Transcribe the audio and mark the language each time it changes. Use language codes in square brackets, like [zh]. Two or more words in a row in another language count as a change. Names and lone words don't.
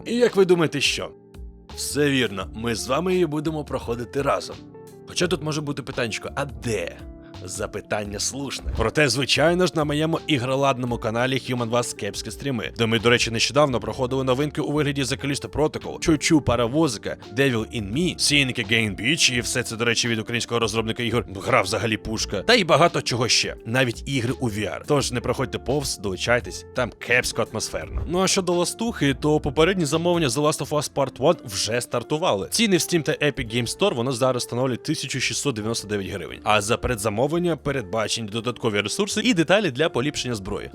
[uk] І як ви думаєте, що? Все вірно, ми з вами її будемо проходити разом. Хоча тут може бути питаннячко, а де? Запитання слушне. Проте, звичайно ж, на моєму ігроладному каналі Human Vast кепські стріми, де ми, до речі, нещодавно проходили новинки у вигляді The Callisto Protocol, Чучу Паровозика, Devil in Me, Seeing Again Beach, і все це, до речі, від українського розробника ігор, гра взагалі пушка, та й багато чого ще, навіть ігри у VR. Тож не проходьте повз, долучайтесь, там кепсько атмосферно. Ну а щодо ластухи, то попередні замовлення The Last of Us Part 1 вже стартували. Ціни в Steam та Epic Games Store воно зараз становлять 1699 гривень, а за передзамовлення передбачені додаткові ресурси і деталі для поліпшення зброї.